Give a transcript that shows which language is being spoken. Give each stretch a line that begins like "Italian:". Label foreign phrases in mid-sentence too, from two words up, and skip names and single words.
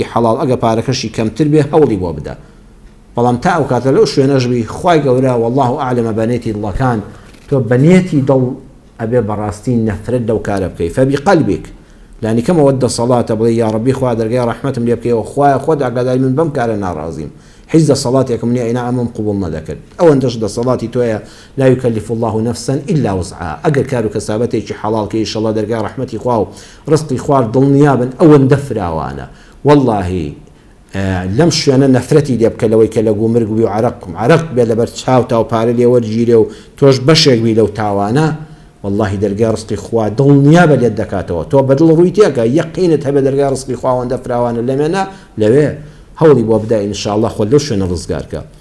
Central Kurdish: حەڵاڵ ئەگە پارەکەشی کەمتر بێ هەوڵی بۆ بدە بەڵام تا ئەو کاتە لەو شوێنەژبی خوای گەورە
Arabic: والله ئەعلەمە
Central Kurdish: بەنێتی دڵەکان تۆ بەنێتی دڵ ئەبێ بەڕاستی نەفرەت لەو کارە بکەی فەبیقەلبیک لانی کەمەوە دەسەڵاتە بڵێ
Arabic: یا ڕەبی
Central Kurdish: خوا دەرگای ڕەحمەتم لێ بکەیەوە خوایە خۆت ئاگاداری من بەم کارە ناڕازیم هیچ دەسەڵاتێکم نییە ئینا ئەمەم قبوڵ نەدەکرد ئەوەندەش دەسەڵاتی تۆیە
Arabic: لا يكلف الله نفسا إلا وسعها
Central Kurdish: ئەگەر کار و کەسابەتێکی حەڵاڵ کە ئینشەڵڵا دەرگای ڕەحمەتی خوا و ڕزقی خوار دڵنیابن ئەوەندە فراوانە واللهی لەم شوێنە نەفرەتی لێ بکە لەوەی کە لە گومرگ بی و عەرەق بێ لەبەر چاوتا و پارە لێ وەرگیرێ و تۆش بەشێک بی لەو تاوانە والله دەرگای ڕزقی خوا دڵنیابە لێت دەکاتەوە تۆ بەدڵ ڕووی تێکە یەقینت هەبێ دەرگای ڕزقی خواوەندە فراوانە لەمێنە لەوێ هەوڵی بۆ بدە ئینشاءالله خۆ لەو شوێنە ڕزگارکە